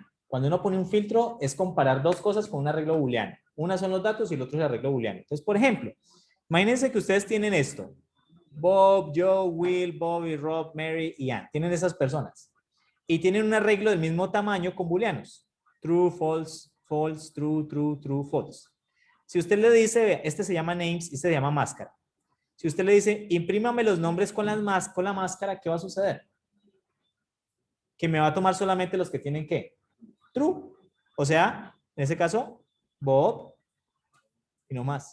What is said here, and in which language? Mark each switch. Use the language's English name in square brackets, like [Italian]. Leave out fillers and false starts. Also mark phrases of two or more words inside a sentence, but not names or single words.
[Spanish] Cuando uno pone un filtro es comparar dos cosas con un arreglo booleano. Una son los datos y el otro es el arreglo booleano. Entonces, por ejemplo, imagínense que ustedes tienen esto. Bob, Joe, Will, Bobby, Rob, Mary y Ann. Tienen esas personas. Y tienen un arreglo del mismo tamaño con booleanos. [English] True, false, false, true, true, true, false. [Spanish] Si usted le dice, este se llama names y este se llama máscara. Si usted le dice, imprímame los nombres con la máscara, ¿qué va a suceder? Que me va a tomar solamente los que tienen ¿qué? True. O sea, en ese caso, Bob y no más.